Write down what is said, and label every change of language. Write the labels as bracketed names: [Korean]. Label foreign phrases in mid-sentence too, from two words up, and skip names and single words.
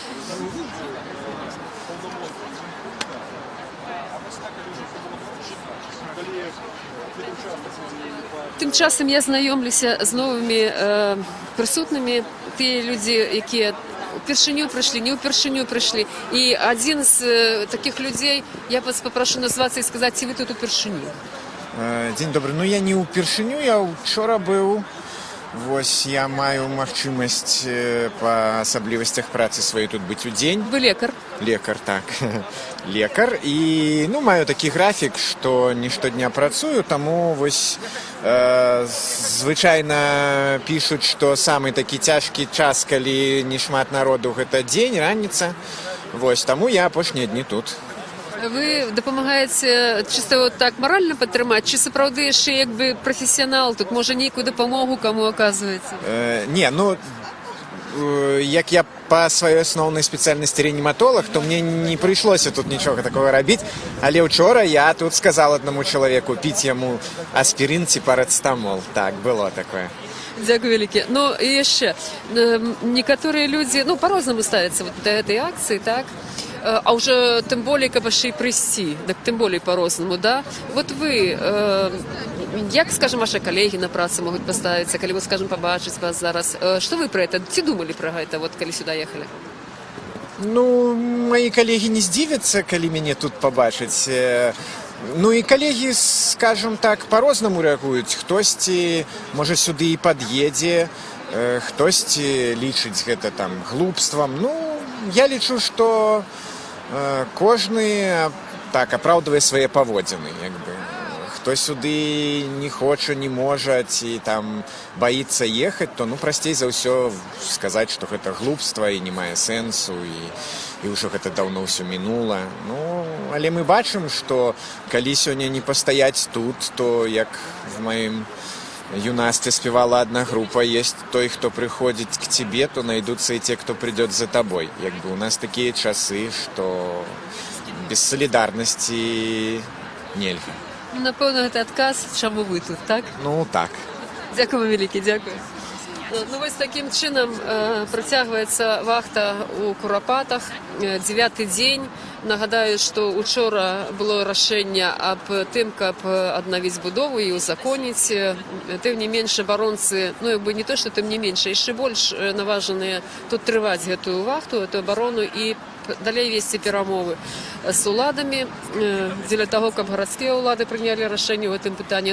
[Ukrainian] Тим часом я знайомлюся з новими присутніми, ті люди, які впершиню прийшли, не впершиню прийшли. І один з таких людей, я вас попрошу назватися і сказати, чи ви тут впершиню. [Russian] День добрый. [Ukrainian] Ну, я не впершиню, [Belarusian] я вчора быў. Вось я маю магчымасць па асаблівасцях працы сваёй тут быць удзень. Вы лекар? Лекар, так. Лекар. І, маю такі графік, што не штодня працую, таму вось звычайна пішуць, што самы такі цяжкі час, калі не шмат народу, гэта дзень, раніца. Вось, таму я апошнія дні тут. [Ukrainian] Ви допомагаєте чисто так морально підтримати, чи справді ще якби професіонал тут, може ніяку допомогу кому оказується? [Russian] Як я по своей основной специальности реаниматолог, то мне не пришлось тут ничего такого робить. [Ukrainian] Але вчора я тут [Russian] сказал одному человеку пить ему аспирин типа парацетамол. Так, было такое. [Ukrainian] Дякую велике. Ну і ще, [Russian] некоторые люди, по-разному ставятся вот до этой акции, так? А уже тем более, как [Ukrainian] ще й прийти, [Russian] так тем более по-разному, да? [Ukrainian] Вот ви, як, скажем, ваші колеги на праці можуть поставитися, коли, скажем, побачать вас зараз? Що ви про це? Ці думали про це, вот, коли сюди їхали? [Russian] Мои коллеги не здивятся, коли меня тут побачать. И коллеги, скажем так, по-разному реагують. [Belarusian] Хтосьці, може, сюди і під'їде, хтосьці лічить гэта там глупством. Я лічу, що кожны так апраўдвае свае паводзіны, якби. Хто сюды не хоча, не можа ці там баіцца ехаць, то прасцей за ўсё сказаць, што гэта глупства і не мае сэнсу і ўжо гэта даўно ўсё мінула. Але мы бачым, што калі сёння не пастаяць тут, то як в маім юнацтве спевала одна группа, [Russian] есть той, кто приходит к тебе, то найдутся и те, кто придет за тобой. У нас такие часы, что без солидарности нельзя. [Ukrainian] Напевно, це отказ, чому ви тут, так? Так. Дякую велике, дякую. Ось таким чином протягується вахта у Куропатах, 9-й день. [Belarusian] Нагадаю, што учора было рашэнне аб тым, каб аднавіць будову і ўзаконіць. Тым не менш, абаронцы, ну, як бы не то, што тым не менш, яшчэ больш наважаныя тут трываць гэтую вахту, эту абарону і далей весці перамовы з уладамі дзеля таго, каб гарадскія ўлады прынялі рашэнне ў гэтым пытанні.